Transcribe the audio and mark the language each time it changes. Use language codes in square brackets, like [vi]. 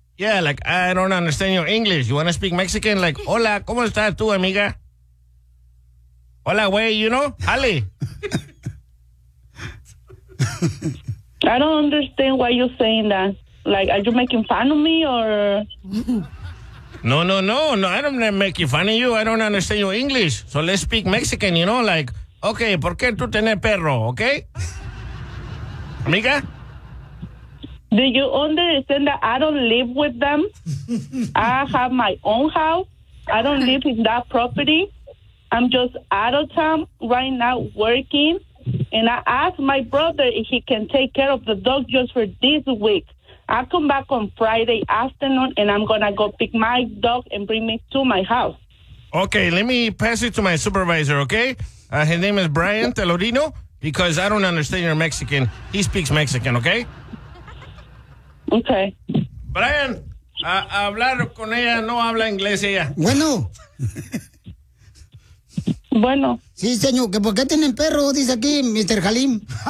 [en] Yeah, like, I don't understand your English. You want to speak Mexican? Like, [es] hola, ¿cómo estás tú, amiga? Hola, güey, [en] you know? Jale. I don't understand why you're saying that. Like, are you making fun of me or... No, I don't make you fun of you. I don't understand your English. So let's speak Mexican, you know? Like, okay, [es] ¿por qué tú tienes perro, [en] okay? [es] Amiga? [en] Do you understand that I don't live with them? I have my own house. I don't live in that property. I'm just out of town right now working. And I asked my brother if he can take care of the dog just for this week. I come back on Friday afternoon, and I'm going to go pick my dog and bring it to my house. Okay, let me pass it to my supervisor, okay? His name is Brian Telorino, because I don't understand your Mexican. He speaks Mexican, okay? Okay. [es] Brian, hablar con ella no habla inglés ella. Bueno. Bueno. Sí, señor, que por qué tienen perro, dice aquí Mr. Halim.